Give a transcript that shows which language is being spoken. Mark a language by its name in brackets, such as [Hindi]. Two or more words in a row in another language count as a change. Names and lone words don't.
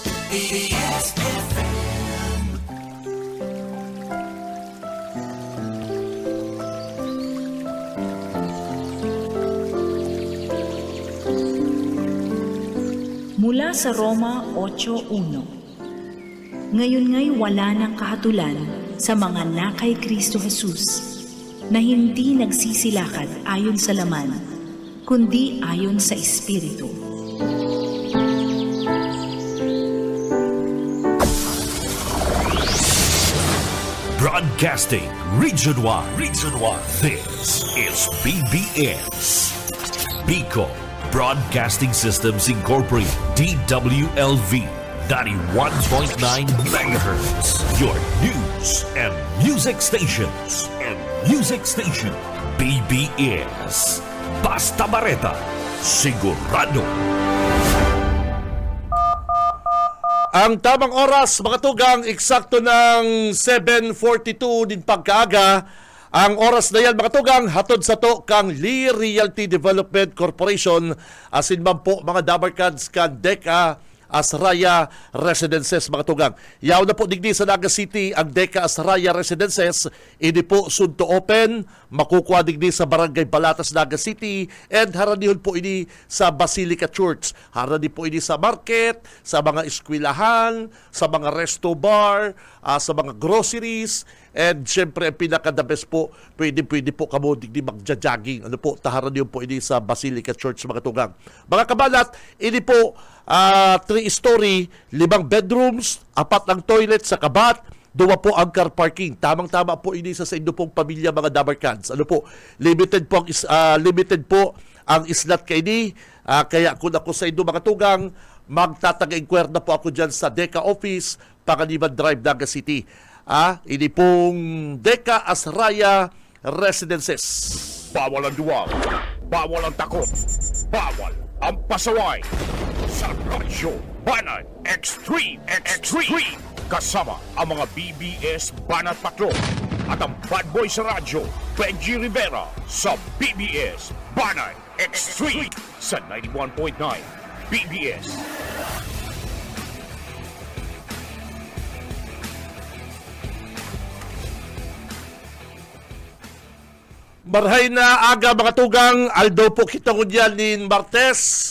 [Filipino] Mula sa Roma 8:1. Ngayon nga'y wala ng kahatulan sa mga na kay Kristo Jesus, na hindi nagsisilakad ayon sa laman, kundi ayon sa Espiritu. [English] Broadcasting Region 1. This is BBS. Bicol Broadcasting Systems Incorporated. DWLV 91.9 MHz. Your news and music stations. [Bikol] BBS. Basta Bareta. Sigurado. Ang tamang oras, mga tugang, eksakto ng 7:42 din pagkaaga. Ang oras na yan, mga tugang, hatod sa to kang Lee Realty Development Corporation, asin man po mga Dabarkads kan Deka Asraya Residences, mga tugang. Yaw na po digdi sa Naga City ang Deka Asraya Residences. Ini po [English] soon to open. [Bikol] Makukuha digdi sa Barangay Balatas, Naga City. And haranihon po ini sa Basilica Church. Harani po ini sa market, sa mga eskwelahan, sa mga resto bar, sa mga groceries. And syempre, ang pinaka- [English] the best [Bikol] po, pwede po kamo digdi magja-jogging. Ano po, taharanihon po ini sa Basilica Church, mga tugang. Mga kabalat, ini po 3-story, 5 bedrooms, 4 ang toilet sa kabat, 2 po ang [English] car parking. [Bikol] Tamang-tama po ini sa inyo pong pamilya, mga Dabarkads. Ano po, limited po ang slot kay ini. Kaya kung ako sa inyo, mga tugang, magtatag-inquire na po ako dyan sa Deka Office, Panganiban Drive, Naga City. Ini pong Deka Asraya Residences. [Filipino] Bawal ang duwag, bawal ang takot, bawal ang pasaway. Sa Radyo Banat Extreme kasama ang mga BBS Banat Patrol at ang [English] bad boy [Filipino] sa radyo, Benji Rivera sa BBS Banat Extreme sa 91.9 BBS. [Bikol] Marhay na aga, mga tugang, Aldo po kita ko dyan ni Martes.